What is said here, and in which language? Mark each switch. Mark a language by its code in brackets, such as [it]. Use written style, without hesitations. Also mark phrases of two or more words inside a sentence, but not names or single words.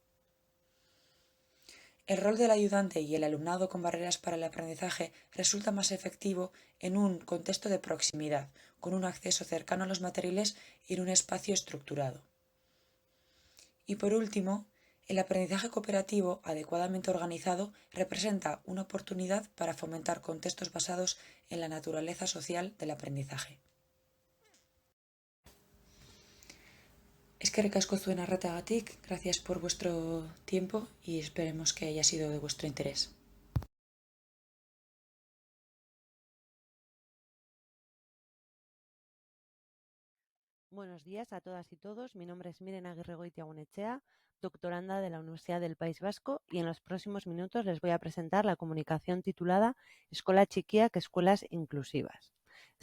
[es] El rol del ayudante y el alumnado con barreras para el aprendizaje resulta más efectivo en un contexto de proximidad, con un acceso cercano a los materiales y en un espacio estructurado. Y por último, el aprendizaje cooperativo adecuadamente organizado representa una oportunidad para fomentar contextos basados en la naturaleza social del aprendizaje. [eu] Eskerrik asko zuen arretagatik, [es] gracias por vuestro tiempo y esperemos que haya sido de vuestro interés. Buenos días a todas y todos. Mi nombre es Miren Aguirregoitiagunechea, doctoranda de la Universidad del País Vasco, y en los próximos minutos les voy a presentar la comunicación titulada Eskola Txikiak, Escuelas Inclusivas.